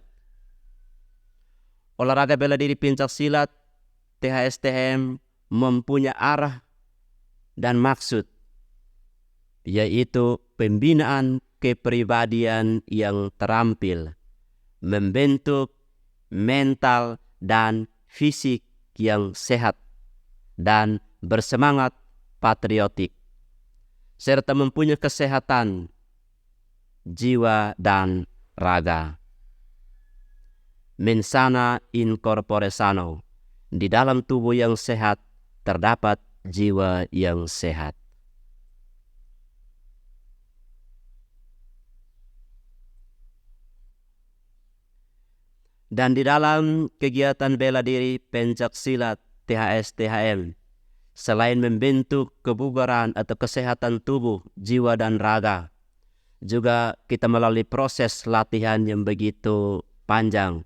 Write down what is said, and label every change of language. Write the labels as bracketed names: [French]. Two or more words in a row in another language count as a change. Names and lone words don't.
[Indonesian] Olahraga bela diri pencak silat THSTM mempunyai arah dan maksud, yaitu pembinaan kepribadian yang terampil, membentuk mental dan fisik yang sehat dan bersemangat patriotik, serta mempunyai kesehatan jiwa dan raga. [Latin] Mens sana in corpore sano, [Indonesian] di dalam tubuh yang sehat terdapat jiwa yang sehat. Dan di dalam kegiatan bela diri pencak silat THSTHM, selain membentuk kebugaran atau kesehatan tubuh, jiwa, dan raga, juga kita melalui proses latihan yang begitu panjang.